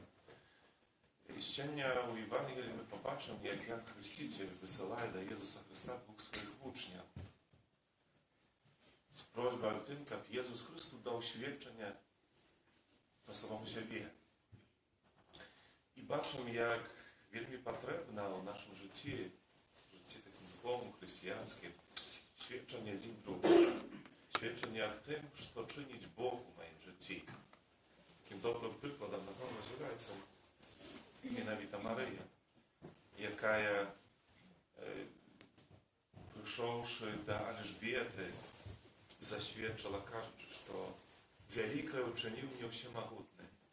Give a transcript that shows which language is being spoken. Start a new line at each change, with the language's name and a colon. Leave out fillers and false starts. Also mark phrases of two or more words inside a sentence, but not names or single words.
Ukrainian: I сьогодні у Євангелії ми побачимо, як Ян Хреститель висилає до Єзуса Христа двох своїх учнів з просьбою о тим, щоб Єзус Христос дав свідчення про самому себе. І бачимо, як вельми потрібно у нашому житті таким духовним, християнським, świadczenie один другому,
Polish: świadczenie o tym, co czynić Bóg w moim życiu. Takim dobrym przykładem na pewno jest mianowita Maryja, jaka przyszłszy do Elżbiety, zaświadczyła każdy, że wielkie uczynił mnie wszechmogutny.